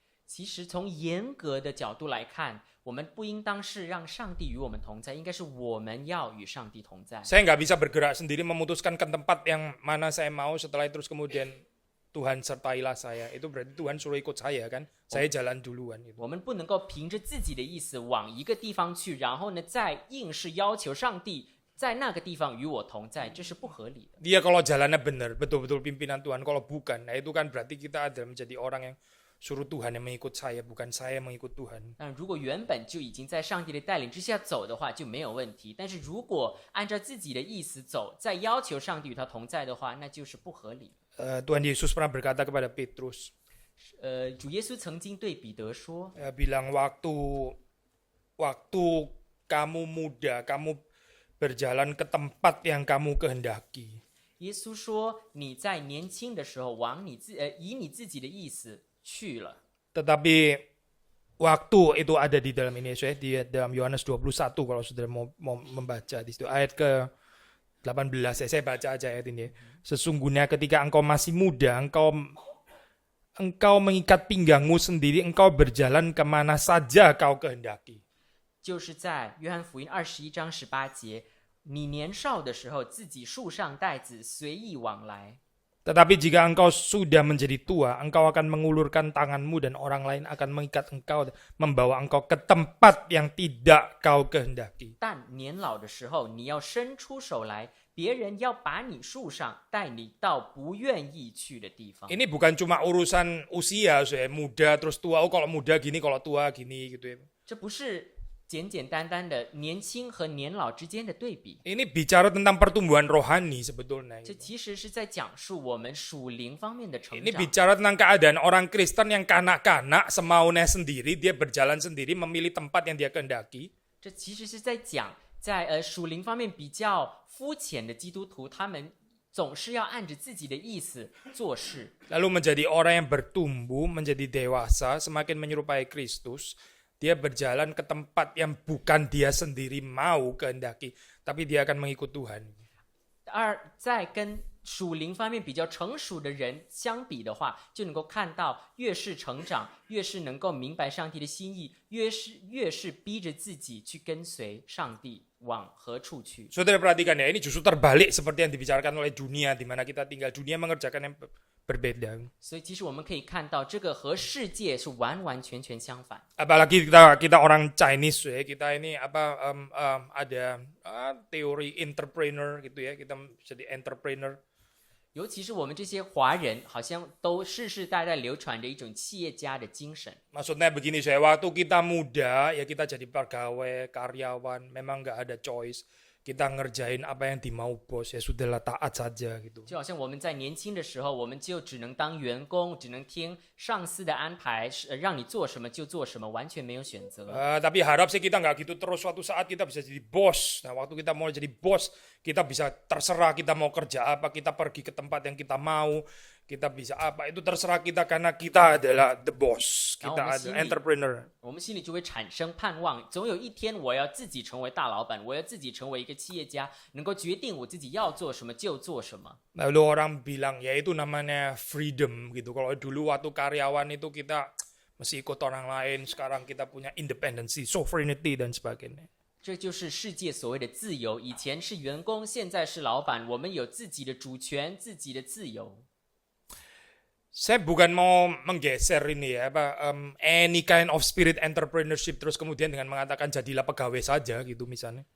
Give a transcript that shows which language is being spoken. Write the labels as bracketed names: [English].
[Chinese] 其实从严格的角度来看，我们不应当是让上帝与我们同在，应该是我们要与上帝同在。 [Indonesian] Saya nggak bisa bergerak sendiri memutuskan ke tempat yang mana saya mau, setelah itu terus kemudian Tuhan sertailah saya. Itu berarti Tuhan suruh ikut saya kan? Saya jalan duluan gitu. [Chinese] 我们不能够凭着自己的意思往一个地方去，然后呢再硬是要求上帝在那个地方与我同在，这是不合理的。 [Indonesian] Dia kalau jalannya benar, betul-betul pimpinan Tuhan. Kalau bukan, nah itu kan berarti kita adalah menjadi orang yang suruh Tuhan yang mengikut saya, bukan saya yang mengikut Tuhan. [Chinese] 但如果原本就已经在上帝的带领之下走的话，就没有问题。但是如果按照自己的意思走，再要求上帝与他同在的话，那就是不合理。 [Indonesian] Tuhan Yesus pernah berkata kepada Petrus, [Chinese] 主耶稣曾经对彼得说， [Indonesian] bilang waktu kamu muda, kamu berjalan ke tempat yang kamu kehendaki. [Chinese] 耶稣说你在年轻的时候以你自己的意思去了。 [Indonesian] Tetapi waktu itu ada di dalam ini, di dalam Yohanes 21 kalau saudara mau membaca di situ ayat ke 18 ya, saya baca aja ayat ini. Sesungguhnya ketika engkau masih muda, engkau mengikat pinggangmu sendiri, engkau berjalan kemana saja kau kehendaki. [Chinese] 就是在约翰福音21章18节，你年少的时候自己束上带子，随意往来。 [Indonesian] Tetapi jika engkau sudah menjadi tua, engkau akan mengulurkan tanganmu dan orang lain akan mengikat engkau, membawa engkau ke tempat yang tidak kau kehendaki. [Chinese] 但年老的时候，你要伸出手来，别人要把你束上，带你到不愿意去的地方。 [Indonesian] Ini bukan cuma urusan usia, saya muda terus tua. Oh kalau muda gini, kalau tua gini gitu ya. [Chinese] 这不是简简单单的年轻和年老之间的对比， [Indonesian] Ini bicara tentang pertumbuhan rohani sebetulnya. [Chinese] 这其实是在讲述我们属灵方面的成 [Indonesian] Ini [Chinese] 长。 [Indonesian] bicara tentang keadaan orang Kristen yang kanak-kanak semaunya sendiri, dia berjalan sendiri, memilih tempat yang dia kehendaki. [Chinese] 这其实是在讲，在属灵方面比较肤浅的基督徒，他们总是要按着自己的意思做事。 [Indonesian] Lalu menjadi orang yang bertumbuh, menjadi dewasa, semakin menyerupai Kristus. Dia berjalan ke tempat yang bukan dia sendiri mau kehendaki, tapi dia akan mengikut Tuhan. [Chinese] 在跟属灵方面比较成熟的人相比的话，就能够看到，越是成长，越是能够明白上帝的心意，越是逼着自己去跟随上帝往何处去。 [Indonesian] Saudara perhatikan ya, ini justru terbalik seperti yang dibicarakan oleh dunia di mana kita tinggal. Dunia mengerjakan yang berbeda. [Chinese] 所以其实我们可以看到，这个和世界是完完全全相反。 [Indonesian] Apalagi kita orang Chinese ya, kita ini ada teori entrepreneur gitu ya, kita jadi entrepreneur. [Chinese] 尤其是我们这些华人，好像都世世代代流传着一种企业家的精神。 [Indonesian] Maksudnya begini, saya waktu kita muda ya kita jadi pegawai, karyawan, memang nggak ada choice. Kita ngerjain apa yang dimau bos, ya sudahlah taat saja gitu. [Chinese] 就好像我们在年轻的时候，我们就只能当员工，只能听上司的安排，让你做什么就做什么，完全没有选择。 [Indonesian] Tapi harap sih kita nggak gitu terus, suatu saat kita bisa jadi bos. Nah waktu kita mau jadi bos, kita bisa terserah kita mau kerja apa, kita pergi ke tempat yang kita mau, kita bisa apa, itu terserah kita karena kita adalah [English] the boss, [Indonesian] kita adalah entrepreneur. [Chinese] 我们心里就会产生盼望，总有一天我要自己成为大老板，我要自己成为一个企业家，能够决定我自己要做什么就做什么。 [Indonesian] Lalu orang bilang ya itu namanya freedom gitu. Kalau dulu waktu karyawan itu kita mesti ikut orang lain, sekarang kita punya independency, sovereignty dan sebagainya. [Chinese] 这就是世界所谓的自由。以前是员工，现在是老板，我们有自己的主权，自己的自由。 [Indonesian] Saya bukan mau menggeser ini ya, [English] any kind of spirit entrepreneurship [Indonesian] terus kemudian dengan mengatakan jadilah pegawai saja gitu misalnya.